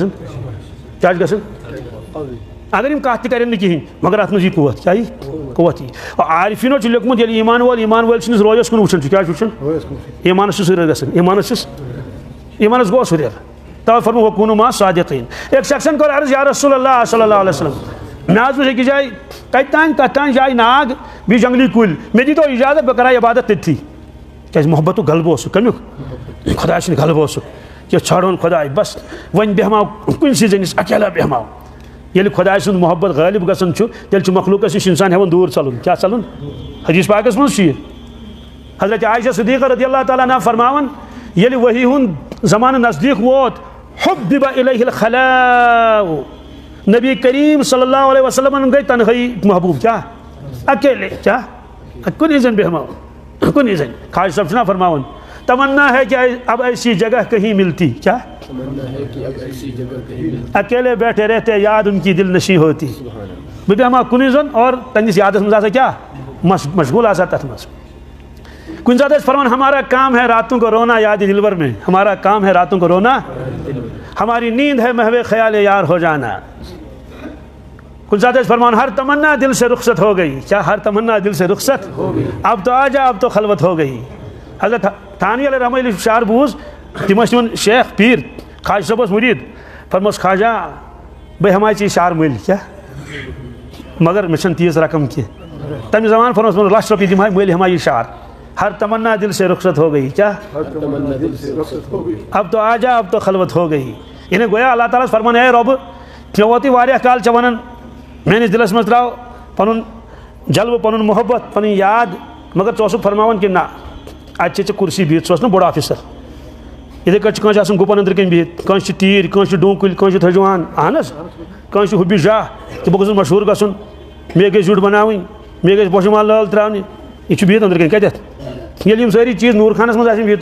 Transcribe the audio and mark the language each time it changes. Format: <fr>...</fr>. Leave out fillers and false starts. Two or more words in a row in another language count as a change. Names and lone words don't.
<ks>گژھان کیٛاہ چھُ گژھان اگر یِم کتھ تہِ کرن نہٕ کِہینۍ مگر اتھ منٛز یی قوت کیٛاہ یی قوت یی عارفیٖنو چھُ لیوکھمُت ییٚلہِ ایٖمان وول سٕنٛدِس رویس کُن وٕچھان چھُ کیٛاہ چھُ وٕچھان ایٖمانس چھُس ہُریر گژھان ایٖمانس گوٚژھ ہُریر توے فرمو</ks> <ar>وکوٗنوٗ مع صادقیٖن</ar> <ks>أکۍ شخصن کوٚر عرض یا رسول اللہ</ks> <ar>صلی اللہ علیہ وسلم</ar> <ks>مےٚ حظ وٕچھ أکِس جایہِ کتہِ تانۍ کتھ تانۍ جایہِ ناگ بیٚیہِ جنگلی کُلۍ مےٚ دیٖتو اِجازت بہٕ کرٕ ہا عبادت تٔتھی کیٛازِ محبتُک غلبہٕ اوسُکھ کمیُک خۄداے سُنٛد غلبہٕ اوسُکھ کہ ژھانڈون خۄداے بس وۄنۍ بیٚہماو کُنسٕے زٔنِس اکیلا بیٚہماو ییٚلہِ خۄداے سُنٛد محبت غٲلب گژھان چھُ تیٚلہِ چھُ مخلوٗقس نِش انسان ہٮ۪وان دوٗر ژلُن کیٛاہ ژلُن حدیث پاکس منٛز چھُ یہِ حضرت عائشہ صدیقہ</ks> <ar>رضی اللہ تعالیٰ عنہ</ar> <ks>فرماوان ییٚلہِ ؤحی ہُنٛد زمانہٕ نزدیٖک ووت</ks> <ar>حُبِّبَ اِلیہ الخلاء</ar> <ks>نبی کریم صلی اللہ علیہ وسلمن گٔے تنہٲیی محبوٗب کیٛاہ اکیلے کیٛاہ کُنی زٔنۍ بیٚہماو کُنی زٔنۍ خواجہ صٲب چھُنہ فرماوان</ks> <ur>تمنا ہے کہ اب ایسی جگہ کہیں ملتی کیا اکیلے بیٹھے رہتے یاد ان کی دل نشیں ہوتی</ur> <ks>بہٕ بیٚہمہٕ ہا کُنُے زوٚن اور تہنٛدِس یادس منٛز آسا کیٛاہ مشغوٗل آسا تتھ منٛز کُنہِ ساتہٕ ٲسۍ فرمان</ks> <ur>ہمارا کام ہے راتوں کو رونا یاد دلبر میں ہمارا کام ہے راتوں کو رونا ہماری نیند ہے محو خیال یار ہو جانا</ur> <ks>کُنہِ ساتہٕ ٲسۍ فرمان</ks> <ur>ہر تمنا دل سے رخصت ہو گئی کیا ہر تمنا دل سے رخصت اب تو آجا اب تو خلوت ہو گئی</ur> <ks>حضرت تھانوی علیہ رحمہ ییٚلہِ شعر بوٗز تِم ٲسۍ تِمن شیخ پیٖر خواجہ صٲب اوس مُریٖد فرموس خواجہ بہٕ ہٮ۪مہٕ ہا ژےٚ شعر مٔلۍ کیٛاہ مگر مےٚ چھنہٕ تیٖژ رقم کینٛہہ تمہِ زمانہٕ فرموس لچھ رۄپیہِ دِمہٕ ہا مٔلۍ ہٮ۪مہٕ ہا یہِ شعر</ks> <ur>ہر تمنا دل سے رخصت ہو گئی کیا اب تو آجا اب تو خلوت ہو گئی</ur> <ks>یعنی گویا اللہ تعالیٰ فرمان اے رۄبہٕ مےٚ ووتُے واریاہ کال ژےٚ ونان میٲنِس دِلس منٛز درٛاو پنُن جلوٕ پنُن محبت پنٕنۍ یاد مگر ژٕ اوسُکھ فرماوان کہِ نہ اتہِ چھے ژےٚ کُرسی بِہِتھ ژٕ اوس نا بوٚڑ آفیسر یِتھٕے کٲٹھۍ چھُ کٲنٛسہِ آسان گُپن أنٛدرٕ کَنۍ بِہِتھ کٲنٛسہِ چھِ تیٖر کٲنٛسہِ چھِ ڈوٗنۍ کُلۍ کٲنٛسہِ چھِ تھٔجوان اہن حظ کٲنٛسہِ چھُ حُبہِ شاہ کہِ بہٕ گوٚژھُس مشہوٗر گژھُن مےٚ گژھِ زیُٹھ بناوٕنۍ مےٚ گژھِ بوٚچھِ مال لٲل ترٛاونہِ یہِ چھُ بِہِتھ أنٛدرٕ کَنۍ کتٮ۪تھ ییٚلہِ یِم سٲری چیٖز نوٗر خانس منٛز آسن بِہِتھ</ks>